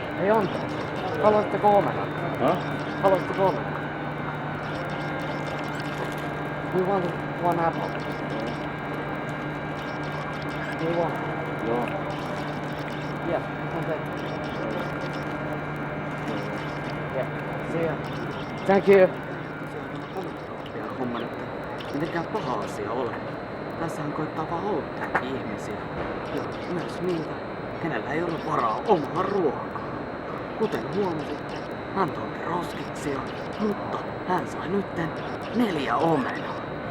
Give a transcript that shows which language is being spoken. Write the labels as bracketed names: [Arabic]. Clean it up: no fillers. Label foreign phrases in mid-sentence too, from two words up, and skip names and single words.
[Finnish] Hei anteeksi. Haluaisitteko omenaa? Huh? Haluaisitteko omenaa? [English] We want one apple. We want. [Finnish] Joo. [English] Yeah, one thing. Yeah, see ya. Thank you. [Finnish] Ja homman, että mitenkään paha asia ole. Tässähän koittaa vaan auttaa ihmisiä. Ja myös niitä, kenellä ei ole varaa omaa ruokaa. Kuten huomasitte, hän tuotti roskiksia, mutta hän sai nytten 4 omenaa.